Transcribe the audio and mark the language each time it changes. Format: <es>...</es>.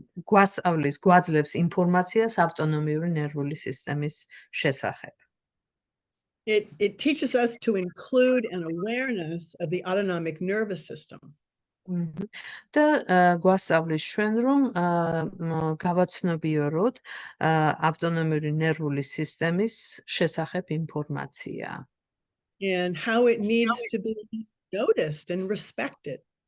<ka>გვაძლევს ინფორმაციას ავტონომიური ნერვული სისტემის შესახებ.</ka> <en>It teaches us to include an awareness of the autonomic nervous system.</en> <ka>და გვასწავლის ჩვენ, რომ გავაცნობიოროთ ავტონომიური ნერვული სისტემის შესახებ ინფორმაცია.</ka> <en>And how it needs to be noticed and respected.</en>